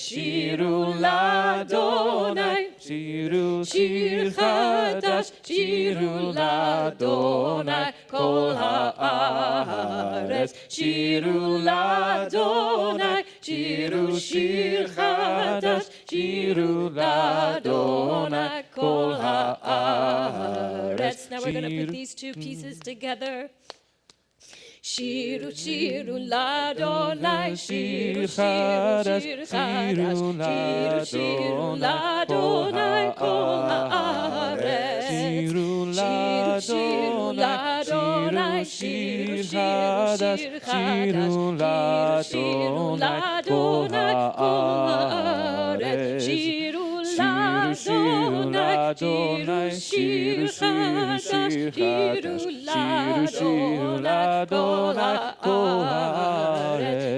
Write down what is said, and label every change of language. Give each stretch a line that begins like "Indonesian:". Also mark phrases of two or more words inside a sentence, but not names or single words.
Hebrew: שירו, לה׳, שירו, שיר חדש, שירו, לה׳, כל הארץ. שירו, לה׳, שירו, שיר חדש, שירו, לה׳, כל הארץ.
English: Now we're going to put these two pieces together.
Hebrew: שירו, שירו, לה׳, שירו, שירו, שיר חדש, שירו, שירו, לה׳, כל הארץ. שירו, שירו, לה׳, שירו, שירו, שיר חדש, שירו, לה׳, כל הארץ. שירו, לה׳, שירו, שיר חדש, שירו, לה׳, כל הארץ.